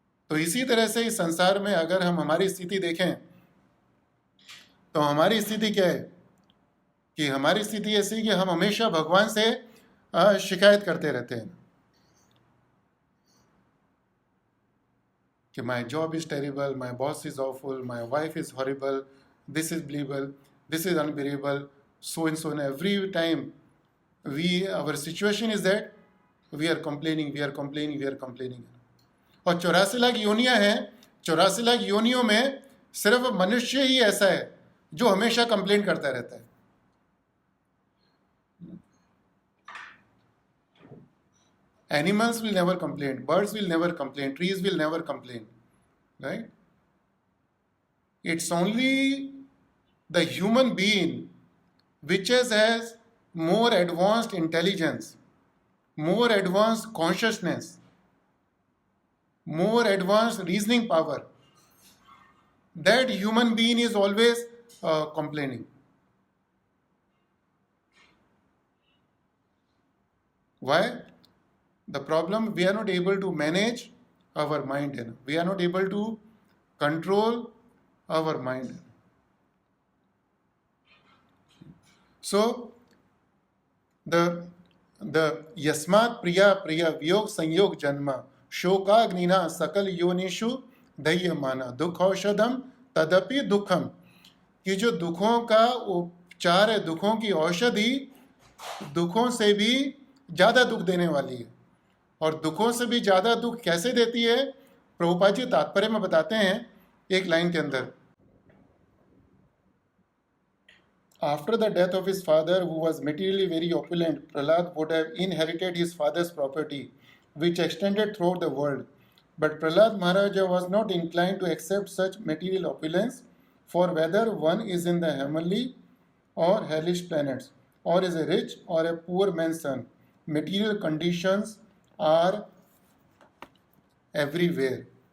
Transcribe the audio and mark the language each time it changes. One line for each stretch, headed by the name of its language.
Hindi: तो इसी तरह से इस संसार में अगर हम हमारी स्थिति देखें तो हमारी स्थिति क्या है कि हमारी स्थिति ऐसी कि हम हमेशा भगवान से शिकायत करते रहते हैं कि
English: My job is terrible, my boss is awful, my wife is horrible, this is believable, this is unbelievable, so and so, and every time our situation is that we are complaining, we are complaining, we are complaining.
Hindi: और 84 लाख योनियां हैं, 84 लाख योनियों में सिर्फ मनुष्य ही ऐसा है जो हमेशा कंप्लेन करता रहता है।
English: Animals will never complain, birds will never complain, trees will never complain, right? It's only the human being which has more advanced intelligence, more advanced consciousness, more advanced reasoning power. That human being is always complaining. Why? The problem, we are not able to manage our mind. We are not able to control our mind.
Hindi: So the
Sanskrit: यस्मात् प्रिया प्रिया वियोग संयोग जन्म शोकाग्निना सकल योनिषु दह्यमाना दुख औषधम तदपि दुखम,
Hindi: कि जो दुखों का उपचार है, दुखों की औषधि दुखों से भी ज़्यादा दुख देने वाली है। और दुखों से भी ज़्यादा दुख कैसे देती है, प्रभुपाद जी तात्पर्य में बताते हैं एक लाइन के अंदर।
English: After the death of his father, who was materially very opulent, Prahlad would have inherited his father's property, which extended throughout the world. But Prahlad Maharaja was not inclined to accept such material opulence, for whether one is in the heavenly or hellish planets, or is a rich or a poor man's son, material conditions are everywhere.